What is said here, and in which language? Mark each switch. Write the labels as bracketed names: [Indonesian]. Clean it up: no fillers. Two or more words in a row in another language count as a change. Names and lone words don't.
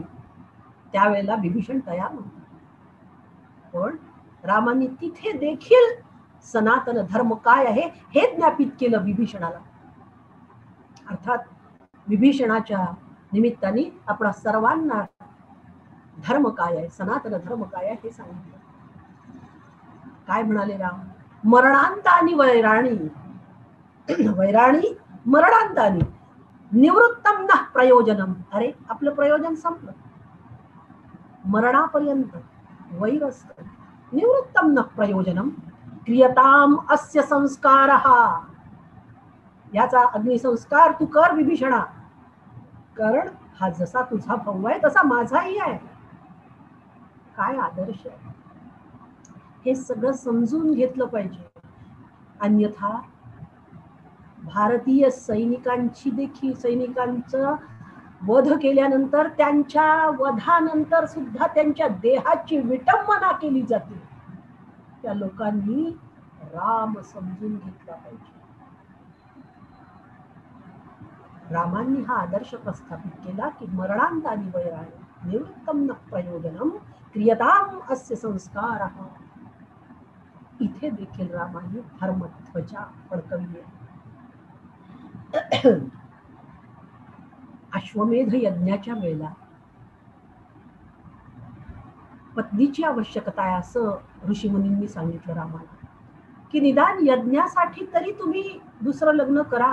[Marathi] त्यावेळेला विभीषण तयार नव्हता. पण रामांनी तिथे देखील सनातन धर्म काय आहे हे ज्ञापित केलं विभीषणाला. अर्थात विभीषणाच्या निमित्ताने आपणा सर्वांना धर्म काय आहे, सनातन धर्म काय आहे हे सांगितलं. काय म्हणाले राम? [Sanskrit] मरणांतानी वैराणी, वैराणी मरणांतानी निवृत्तम न प्रयोजनम. [Marathi] अरे आपलं प्रयोजन संपलं, मरणापर्यंत वैर असतं. [Sanskrit] निवृत्तम न प्रयोजनम क्रियताम अस्य संस्कारः. [Marathi] याचा अग्निसंस्कार तू कर विभीषणा, कारण हा जसा तुझा भाऊ आहे तसा माझाही आहे. काय आदर्श आहे हे सगळं समजून घेतलं पाहिजे. अन्यथा भारतीय सैनिकांचं वध केल्यानंतर त्यांच्या वधानंतर सुद्धा त्यांच्या देहाची विटंबना केली जाते. त्या लोकांनी राम समजून घेतला पाहिजे. रामांनी हा आदर्श प्रस्थापित केला की [Sanskrit] मरणांतानी वैराणी निवृत्तम न प्रयोजनम क्रियताम अस्य संस्कारः. [Marathi] इथे देखील रामांनी धर्मध्वजा फडकवली. अश्वमेध यज्ञाच्या वेळेला पत्नीची आवश्यकता आहे असं ऋषीमुनींनी सांगितलं रामाला, की निदान यज्ञासाठी तरी तुम्ही दुसरं लग्न करा.